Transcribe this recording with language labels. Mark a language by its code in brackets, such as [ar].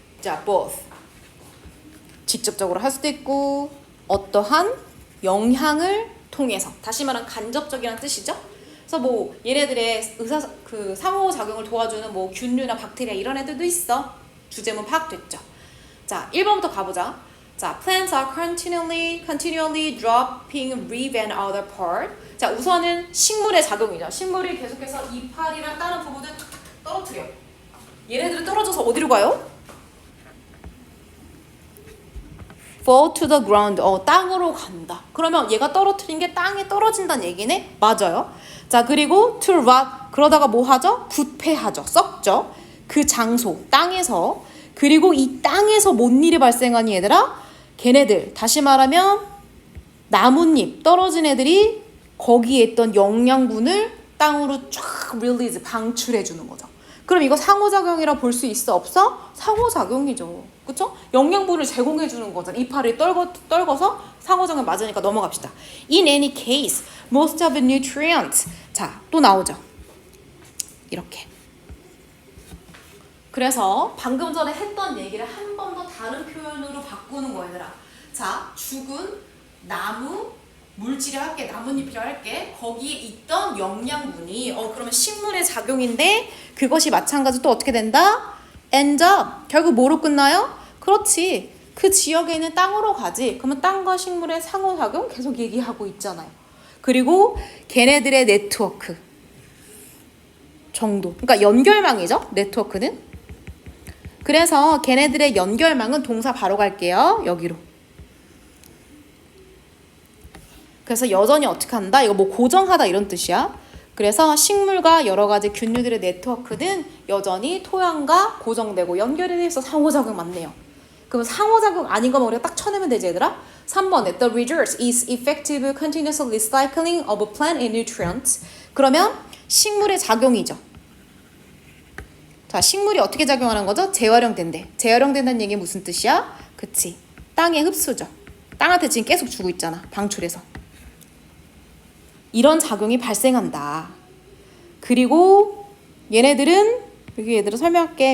[ko] 자, both. 직접적으로 할 수도 있고 어떠한 영향을 통해서. 다시 말하면 간접적이라는 뜻이죠. 그래서 뭐 얘네들의 그 상호작용을 도와주는 뭐 균류나 박테리아 이런 애들도 있어. 주제문 파악됐죠. 자, 1번부터 가보자. [en] 자, plants are continually dropping leaf and other part. [ko] 자, 우선은 식물의 작용이죠. 식물이 계속해서 이파리랑 다른 부분을 떨어뜨려. 얘네들은 떨어져서 어디로 가요? [en] fall to the ground. [ko] 땅으로 간다. 그러면 얘가 떨어뜨린 게 땅에 떨어진다는 얘기네? 맞아요. 자, 그리고 [en] to rot. [ko] 그러다가 뭐 하죠? 부패하죠. 썩죠. 그 장소, 땅에서. 그리고 이 땅에서 뭔 일이 발생하니 얘들아? 걔네들, 다시 말하면 나뭇잎 떨어진 애들이 거기에 있던 영양분을 땅으로 쫙 release, 방출해 주는 거죠. 그럼 이거 상호작용이라 볼 수 있어? 없어? 상호작용이죠. 그쵸? 영양분을 제공해 주는 거잖아. 이파리를 떨궈서 상호작용 맞으니까 넘어갑시다. [en] In any case, most of the nutrients. [ko] 자, 또 나오죠. 이렇게. 그래서 방금 전에 했던 얘기를 한 번 더 다른 표현으로 바꾸는 거야, 얘들아. 자, 죽은 나무 물질을 할게, 나뭇잎이라 할게. 거기에 있던 영양분이 그러면 식물의 작용인데 그것이 마찬가지로 또 어떻게 된다? [en] end up. [ko] 결국 뭐로 끝나요? 그렇지. 그 지역에 있는 땅으로 가지. 그러면 땅과 식물의 상호작용 계속 얘기하고 있잖아요. 그리고 걔네들의 네트워크 정도. 그러니까 연결망이죠. 네트워크는. 그래서 걔네들의 연결망은 동사 바로 갈게요. 여기로. 그래서 여전히 어떻게 한다? 이거 뭐 고정하다 이런 뜻이야. 그래서 식물과 여러 가지 균류들의 네트워크는 여전히 토양과 고정되고 연결이 돼서 상호작용 맞네요. 그럼 상호작용 아닌 거면 우리가 딱 쳐내면 되지 얘들아? [en] 3번에 The result is effective continuous recycling of plant and nutrients. [ko] 그러면 식물의 작용이죠. 자, 식물이 어떻게 작용하는 거죠? 재활용된대. 재활용된다는 얘기 무슨 뜻이야? 그치. 땅의 흡수죠. 땅한테 지금 계속 주고 있잖아. 방출해서. 이런 작용이 발생한다. 그리고 얘네들은 여기 얘들아 설명할게.